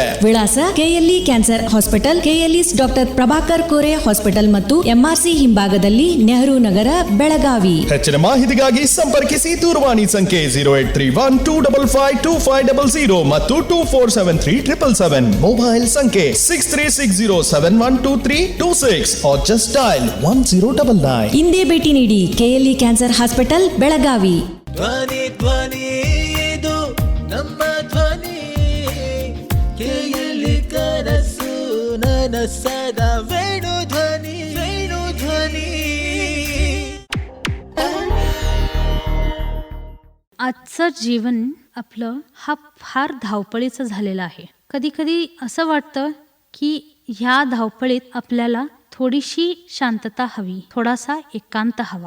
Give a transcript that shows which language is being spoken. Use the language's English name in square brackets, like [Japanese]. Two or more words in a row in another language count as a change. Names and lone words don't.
[Kannada] ವಿಳಾಸ: KLE ಕ್ಯಾನ್ಸರ್ ಹಾಸ್ಪಿಟಲ್, KLE's ಡಾಕ್ಟರ್ ಪ್ರಭಾಕರ್ ಕೋರೆ ಹಾಸ್ಪಿಟಲ್ ಮತ್ತು MRC ಹಿಂಭಾಗದಲ್ಲಿ, ನೆಹರು ನಗರ, ಬೆಳಗಾವಿ. ಹೆಚ್ಚಿನ ಮಾಹಿತಿಗಾಗಿ ಸಂಪರ್ಕಿಸಿ. ದೂರವಾಣಿ ಸಂಖ್ಯೆ 0831255500 ಮತ್ತು 24737777. ಮೊಬೈಲ್ ಸಂಖ್ಯೆ 6360712326 [English] or just dial [Kannada] 1099. ಇಂದೇ ಭೇಟಿ ನೀಡಿ. KLE ಕ್ಯಾನ್ಸರ್ ಹಾಸ್ಪಿಟಲ್ ಬೆಳಗಾವಿ. ಧ್ವನಿ ಧ್ವನಿ ಇದು ನಮ್ಮ ಧ್ವನಿ. ಕೇಳಿ ಕನಸು ನನಸದ ವೇಣು ಧ್ವನಿ, ವೇಣು ಧ್ವನಿ. [Marathi] आजचं जीवन आपलं हा फार धावपळीचं झालेलं आहे. कधी कधी असं वाटतं की ह्या धावपळीत आपल्याला थोडीशी शांतता हवी, थोडासा एकांत हवा.